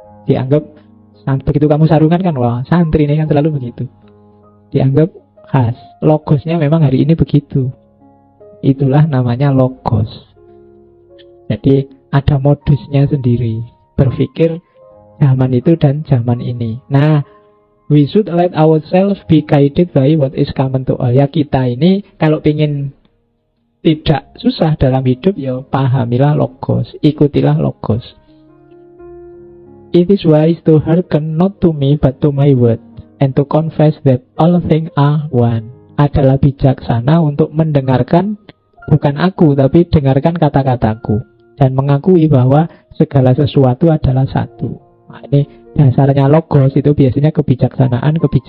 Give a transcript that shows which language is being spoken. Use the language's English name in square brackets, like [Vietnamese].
[Indonesian] Dianggap, begitu kamu sarungan kan, wah santri ini kan selalu begitu. Dianggap khas. Logosnya memang hari ini begitu. Itulah namanya logos. Jadi ada modusnya sendiri. Berpikir zaman itu dan zaman ini. [English] Nah, we should let ourselves be guided by what is common to all. [Indonesian] Ya kita ini kalau ingin tidak susah dalam hidup, ya pahamilah logos, ikutilah logos. [English] It is wise to hearken not to me but to my word, and to confess that all things are one. [Indonesian] Adalah bijaksana untuk mendengarkan, bukan aku, tapi dengarkan kata-kataku, dan mengakui bahwa segala sesuatu adalah satu. Nah, ini dasarnya logos itu biasanya kebijaksanaan.